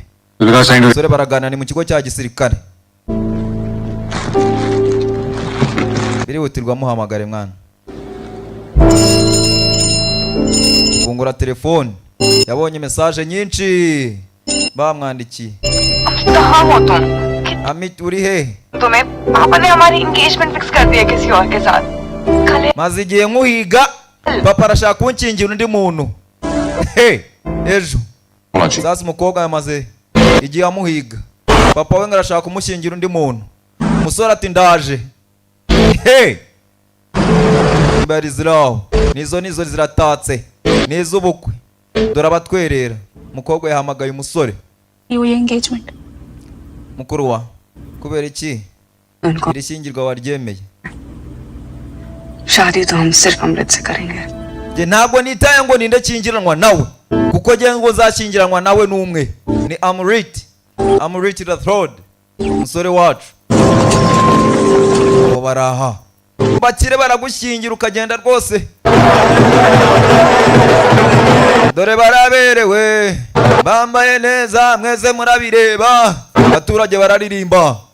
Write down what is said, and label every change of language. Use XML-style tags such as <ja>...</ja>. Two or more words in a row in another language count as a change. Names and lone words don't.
<rw>Sore baragana ni mu kigo cya gisirikare. Birihutirwa muhamagare mwana. Fungura telefone. Yabonye message nyinshi bamwandikiye.</rw> <hi>कहाँ हो तुम?</hi> <rw>Amit uri he?</rw> <hi>तुम्हें पापा ने हमारी</hi> <en>engagement fix</en> <hi>कर दी है किसी और के साथ. कल</hi> <rw>Maze igihe nkuhiga papa arashaka kunkingira undi muntu. Ejo. Sasa umukobwa yamaze igihe amuhiga. Papa we ngarashaka kumushingira undi muntu. Umusore ati ndaje. Mbari ziraho. Nizo ziratatse. N'izubukwe. Dore abatwerera. Umukobwa yahamagaye umusore.</rw> <en>Your engagement.</en> <rw>Mukuru wa kubera iki? Iri shingirwa waryemeye.</rw> <hi>शादी तो हम सिर्फ अमृत से करेंगे.</hi> <rw>Je ntabwo nitaye ngo ninde kingiranwa nawe kuko je ngo zakingiranwa nawe numwe ni Amrit Rathod umusore wacu. Bo baraha bakire baragushingira ukagenda rwose. Dore baraberewe bambaye neza mweze murabireba abaturage bararirimba.</rw>